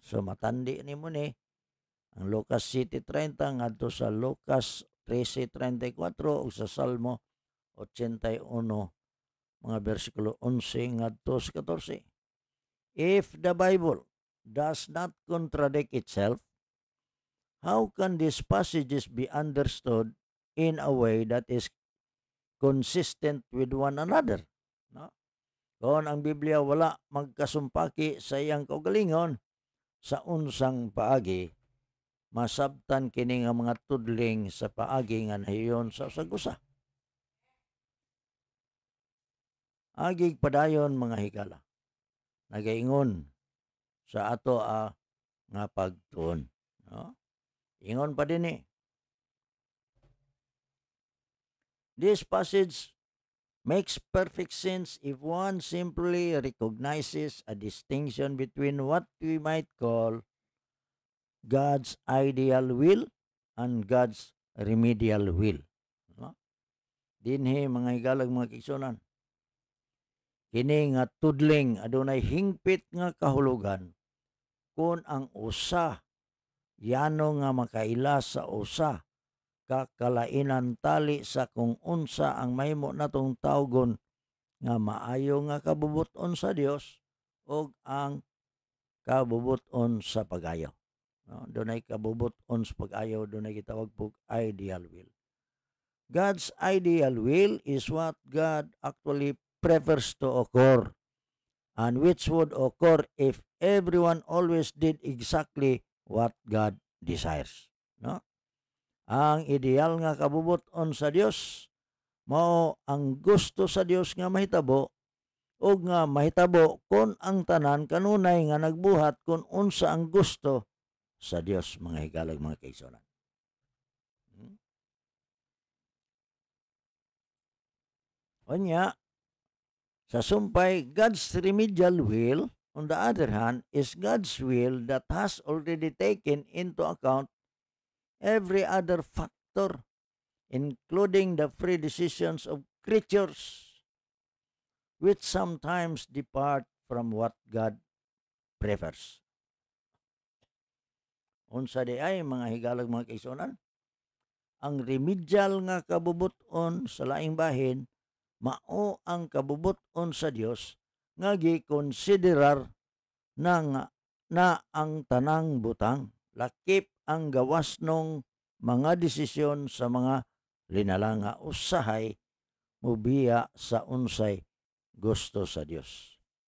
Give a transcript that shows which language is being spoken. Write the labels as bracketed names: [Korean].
[Cebuano] So matandi ni mo ni ang Lucas 7:30 ngadto sa Lucas 13:34 ug sa Salmo 81 mga bersikulo 11 ngadto sa 14. [English] If the Bible does not contradict itself, how can these passages be understood in a way that is consistent with one another? [Cebuano] No? Kung ang Biblia wala magkasumpaki sa iyang kaugalingon, sa unsang paagi, masabtan kini nga mga tudling sa paagi nga nahiyon sa usag-usa. Agig padayon mga higala, nagaingon sa ato nga pagtuon. No? Ingon pa din [English] This passage makes perfect sense if one simply recognizes a distinction between what we might call God's ideal will and God's remedial will. [Cebuano] No? Dinhi mga higalag mga kigsunan. Kini nga tudling adunay hingpit nga kahulugan kung ang usa yano nga makaila sa usa kakalainan tali sa kung unsa ang mahimo natong tawgon nga maayo nga kabubuton sa Dios o ang kabubuton sa pag-ayo. No? Dunay kabubuton sa pag-ayo, dunay gitawag pug ideal will. [English] God's ideal will is what God actually prefers to occur, and which would occur if everyone always did exactly what God desires. [Cebuano] No? Ang ideal nga kabubuton sa Dios mao ang gusto sa Dios nga mahitabo o nga mahitabo kon ang tanan kanunay nga nagbuhat kon unsa ang gusto sa Dios, mga higalag mga kaisonan. Onya, sa sumpay, [English] God's remedial will, on the other hand, is God's will that has already taken into account every other factor, including the free decisions of creatures, which sometimes depart from what God prefers. [Cebuano] Unsa di ay mga higalag mga kaisonan, ang remedial nga kabubuton sa laing bahin mao ang kabubuton sa Dios nga gikonsiderar na ang tanang butang, lakip ang gawas nung mga desisyon sa mga linalanga usahay mubiya sa unsay gusto sa Dios.